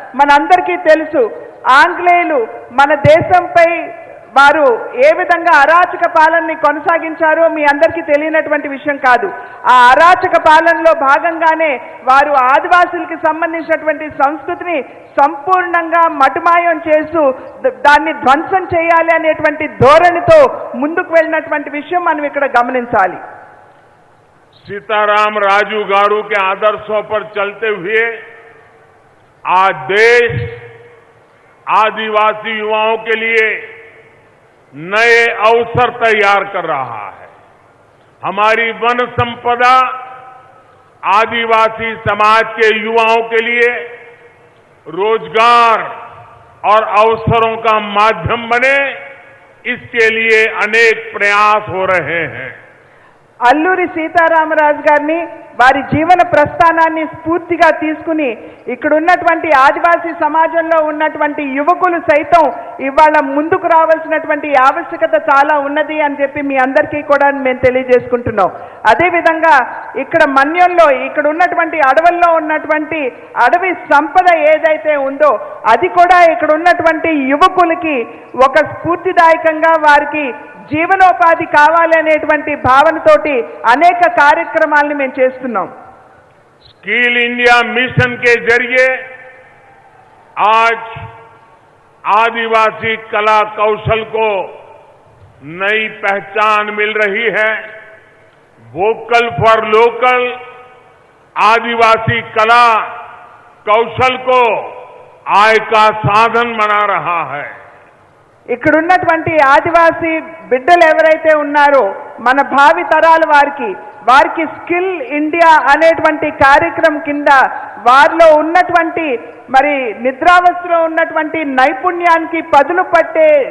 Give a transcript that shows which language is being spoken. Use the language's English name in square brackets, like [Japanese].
[Telugu] మనందరికీ తెలుసు, ఆంగ్లేయులు మన దేశంపై వారు ఏ విధంగా అరాచక పాలనని కొనసాగించారో మీ అందరికీ తెలియనటువంటి విషయం కాదు. ఆ అరాచక పాలనలో భాగంగానే వారు ఆదివాసులకి సంబంధించినటువంటి సంస్కృతిని సంపూర్ణంగా మటుమాయం చేస్తూ దాన్ని ధ్వంసం చేయాలి అనేటువంటి ధోరణితో ముందుకు వెళ్ళినటువంటి విషయం మనం ఇక్కడ గమనించాలి. [Hindi] सीताराम राजू गारू के आदर्शों पर चलते हुए आज देश आदिवासी युवाओं के लिए नए अवसर तैयार कर रहा है. हमारी वन संपदा आदिवासी समाज के युवाओं के लिए रोजगार और अवसरों का माध्यम बने, इसके लिए अनेक प्रयास हो रहे हैं. [Telugu] అల్లూరి సీతారామరాజు గారిని వారి జీవన ప్రస్థానాన్ని స్ఫూర్తిగా తీసుకుని ఇక్కడ ఉన్నటువంటి ఆదివాసీ సమాజంలో ఉన్నటువంటి యువకులు సైతం ఇవాళ ముందుకు రావాల్సినటువంటి ఆవశ్యకత చాలా ఉన్నది అని చెప్పి మీ అందరికీ కూడా మేము తెలియజేసుకుంటున్నాం. అదేవిధంగా ఇక్కడ మన్యంలో ఇక్కడ ఉన్నటువంటి అడవుల్లో ఉన్నటువంటి అడవి సంపద ఏదైతే ఉందో అది కూడా ఇక్కడ ఉన్నటువంటి యువకులకి ఒక స్ఫూర్తిదాయకంగా వారికి జీవనోపాధి కావాలి అనేటువంటి భావనతోటి అనేక కార్యక్రమాలను మేము చేస్తున్నాం. [Hindi] स्किल इंडिया मिशन के जरिए आज आदिवासी कला कौशल को नई पहचान मिल रही है. वोकल फॉर लोकल आदिवासी कला कौशल को आय का साधन बना रहा है। [Telugu] ఇక్కడ ఉన్నటువంటి ఆదివాసీ బిడ్డలు ఎవరైతే ఉన్నారో మన భావి తరాల వారికి స్కిల్ ఇండియా అనేటువంటి కార్యక్రమం కింద వారిలో ఉన్నటువంటి మరి నిద్రావస్థలో ఉన్నటువంటి నైపుణ్యానికి పదును పట్టే